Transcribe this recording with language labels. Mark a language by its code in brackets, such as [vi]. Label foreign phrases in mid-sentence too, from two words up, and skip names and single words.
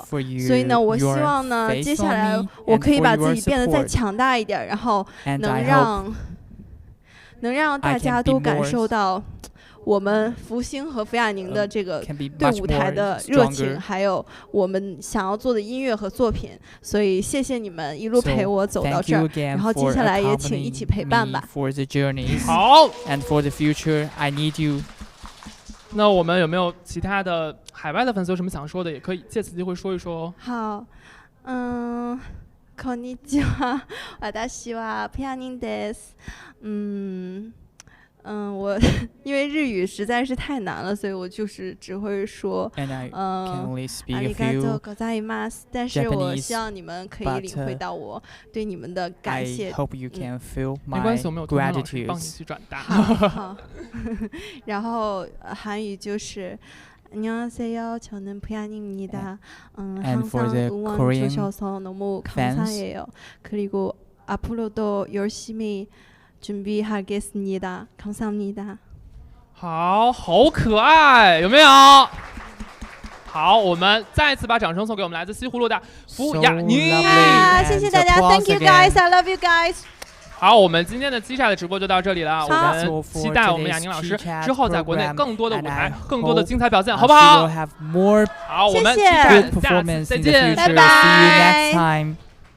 [zh] 所以呢，我希望呢，接下来我可以把自己变得再强大一点，然后能让大家都感受到我们福星和福亚宁的这个对舞台的热情，还有我们想要做的音乐和作品。所以谢谢你们一路陪我走到这儿，然后接下来也请一起陪伴吧。好 [en] ，And for the future, I need you. [zh] 那我们有没有其他的海外的粉丝有什么想说的，也可以借此机会说一说。好， [ja] こんにちは。私はピアニです。 [zh] 我因为日语实在是太难了，所以我就是只会说 [ja] ありがとうございます。 [zh] 但是我希望你们可以领会到我对你们的感谢。没关系，我们有同学老师帮你去转达。好。然后韩语就是。 [ko] 안녕하세요. 저는 부야님입니다. 항상 응원 주셔서 너무 감사해요. 그리고 앞으로도 열심히 준비하겠습니다. 감사합니다. [zh] 好可爱，有没有？好，我们再次把掌声送给我们来自西葫芦的福雅宁。谢谢大家 [en] ，Thank you guys, I love you guys. [zh] 好，我们今天的Chit-Chat的直播就到这里了。我们期待我们雅宁老师之后在国内更多的舞台、更多的精彩表现，好不好？好，我们Chit-Chat下次再见，拜拜。